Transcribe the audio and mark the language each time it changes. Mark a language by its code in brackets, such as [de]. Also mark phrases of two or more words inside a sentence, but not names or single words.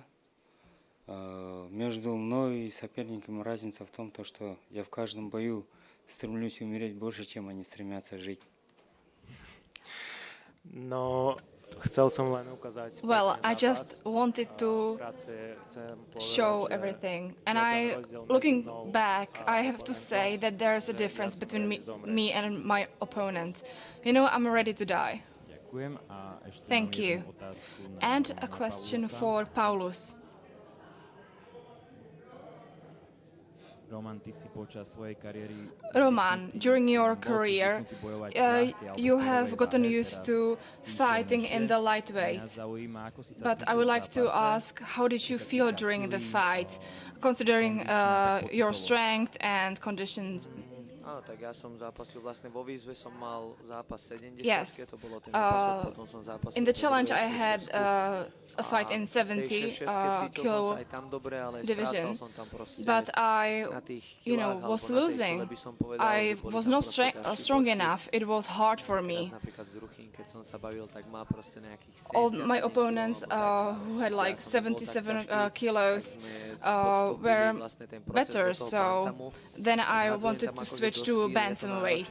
[ru] Между мной и соперником разница в том, что я в каждом бою стремлюсь умереть больше, чем они стремятся жить. [sk] No, chcel som len ukázať. [en] Well, I just wanted to show everything. And looking back, I have to say that there's a difference between me and my opponent. You know, I'm ready to die. Thank you. And a question for Paulus. Roman, during your career, you have gotten used to fighting in the lightweight. But I would like to ask, how did you feel during the fight, considering your strength and conditions? [sk] Áno, tak ja som zápasil vlastne vo výzve som mal zápas 70, [en] Yes. [sk] to bolo ten naposled, potom som zápasil [en] In the challenge I had a fight in 70 kilo division, but I, you know, was losing. I was not strong enough. It was hard for me. All my opponents who had like 77 kilos were better, so then I wanted to switch to bantamweight.